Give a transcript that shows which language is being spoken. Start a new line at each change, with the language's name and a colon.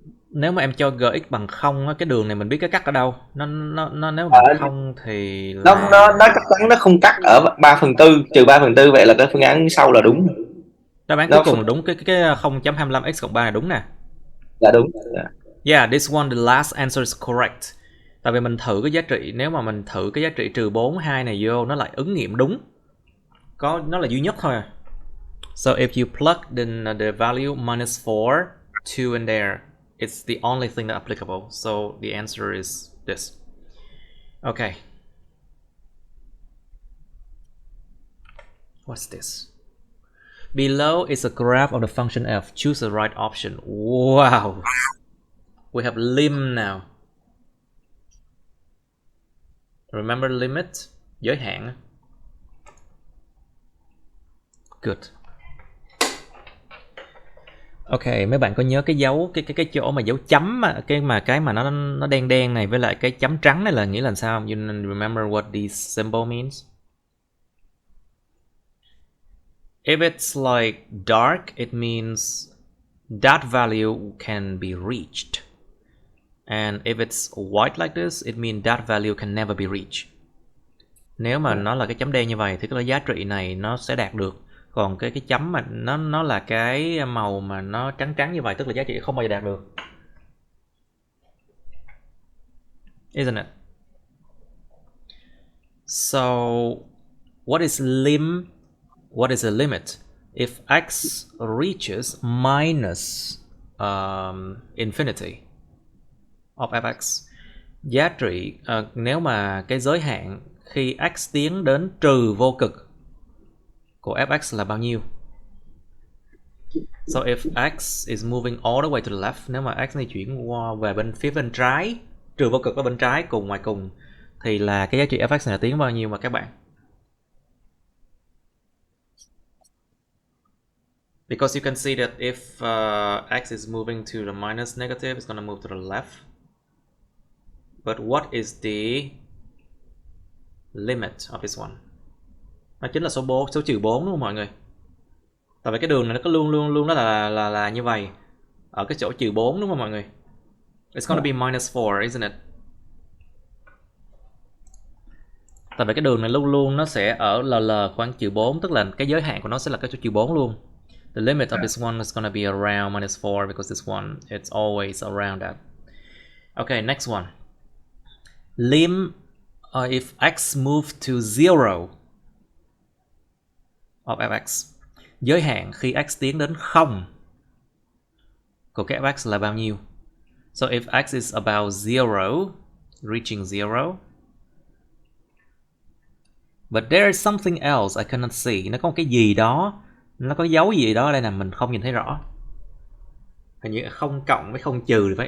Vietnamese: Nếu mà em cho gx bằng 0 á, cái đường này mình biết cái cắt ở đâu. Nó nếu mà bằng 0 thì là... nó chắc chắn nó không cắt ở 3/4 trừ 3/4, vậy là cái phương án sau là đúng. Đáp án cuối cùng là đúng, cái 0.25x cộng 3 là đúng nè. Là đúng.
English: Yeah, this one, the last answer is correct.
Vietnamese: Tại vì mình thử cái giá trị, nếu mà mình thử cái giá trị trừ 4, 2 này vô, nó lại ứng nghiệm đúng. Nó là duy nhất thôi à.
English: So if you plug in the value minus 4, 2 in there, it's the only thing that applicable. So the answer is this. Okay. What's this? Below is a graph of the function f. Choose the right option. Wow. We have lim now. Remember limit?
Vietnamese: Giới hạn.
English: Good.
Vietnamese: Ok, mấy bạn có nhớ cái dấu cái chỗ mà dấu chấm mà cái mà nó đen đen này với lại cái chấm trắng này là nghĩa là sao?
English: You remember what this symbol means? If it's like dark, it means that value can be reached. And if it's white like this, it means that value can never be reached.
Vietnamese: Nếu mà nó là cái chấm đen như vậy thì cái giá trị này nó sẽ đạt được. Còn cái chấm mà nó là cái màu mà nó trắng trắng như vậy tức là giá trị không bao giờ đạt được.
English: Isn't it? So what is a limit? If x reaches minus infinity of fx.
Vietnamese: Giá trị nếu mà cái giới hạn khi x tiến đến trừ vô cực của fx là bao nhiêu?
English: So if x is moving all the way to the left,
Vietnamese: nếu mà x này chuyển qua về phía bên trái, trừ vô cực ở bên trái cùng ngoài cùng, thì là cái giá trị fx này là tiến bao nhiêu mà các bạn?
English: Because you can see that if x is moving to the minus negative, it's gonna move to the left. But what is the limit of this one?
Vietnamese: Nó chính là số trừ 4 đúng không mọi người? Tại vì cái đường này nó có luôn nó là như vậy. Ở cái chỗ trừ 4 đúng không mọi người?
English: It's gonna be minus 4, isn't it?
Vietnamese: Tại vì cái đường này luôn nó sẽ ở LL khoảng trừ 4, tức là cái giới hạn của nó sẽ là cái chỗ trừ 4 luôn.
English: The limit of this one is gonna be around minus 4 because this one it's always around that. Okay, next one. Lim if x move to 0 of fx.
Vietnamese: Giới hạn khi x tiến đến 0 của cái fx là bao nhiêu?
English: So if x is about 0, reaching 0. But there is something else I cannot see.
Vietnamese: Nó có một cái gì đó, nó có dấu gì đó ở đây là mình không nhìn thấy rõ. Hình như không cộng với không trừ thì phải.